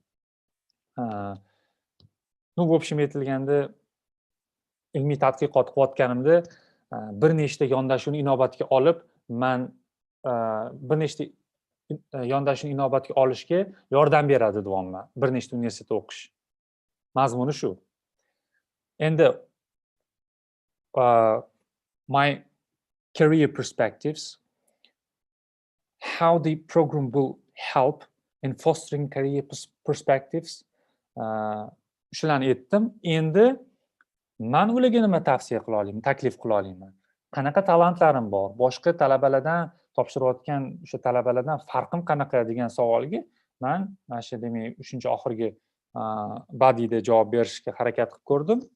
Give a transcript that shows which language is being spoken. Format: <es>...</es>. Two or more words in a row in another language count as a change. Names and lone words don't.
<uz>Bu общем aytilganda ilmiy tadqiqot qilayotganimda bir nechta yondashuvni inobatga olib, men bir nechta yondashuvni inobatga olishga yordam beradi deyapman, bir nechta universitetda o'qish. Mazmuni shu. Endi</uz> <en>my career perspectives, how the program will help in fostering career perspectives,</en> <uz>shularni aytdim. Endi men ularga nima tavsiya qila olaman, taklif qila olaman? Qanaqa talantlarim bor? Boshqa talabalardan topshirayotgan o'sha talabalardan farqim qanaqa degan savolga men mana shu demak 3-oxirgi bodyda javob berishga harakat qilib ko'rdim.</uz>